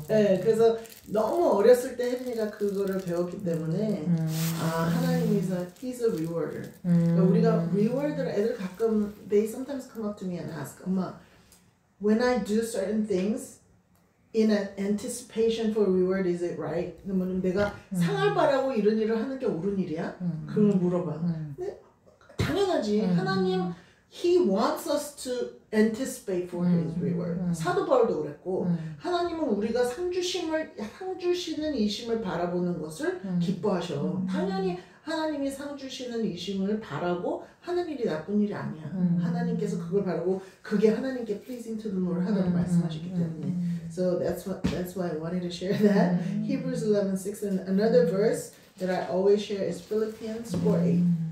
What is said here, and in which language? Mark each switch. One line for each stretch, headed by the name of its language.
Korean: 네, 그래서 너무 어렸을 때 혜린이가 그거를 배웠기 때문에 하나님이
English: He's a rewarder.
Korean: 그러니까 우리가 rewarder 애들 가끔
English: they sometimes come up to me and ask
Korean: 엄마
English: when I do certain things in an anticipation for reward is it right?
Korean: 그러면 내가 상을 바라고 이런 일을 하는 게 옳은 일이야? 그걸 물어봐. 근데 당연하지.
English: 하나님 He wants us to anticipate for His reward.
Korean: 사도 바울도 그랬고 하나님은 우리가 상 주시는 이심을 바라보는 것을 기뻐하셔. 당연히 하나님이 상 주시는 이심을 바라고 하는 일이 나쁜 일이 아니야. 하나님께서 그걸 바라고 그게 하나님께
English: pleasing to the Lord
Korean: 하다고 말씀하셨기 때문에.
English: So that's why I wanted to share that. Hebrews 11:6 and another verse that I always share is Philippians 4:8.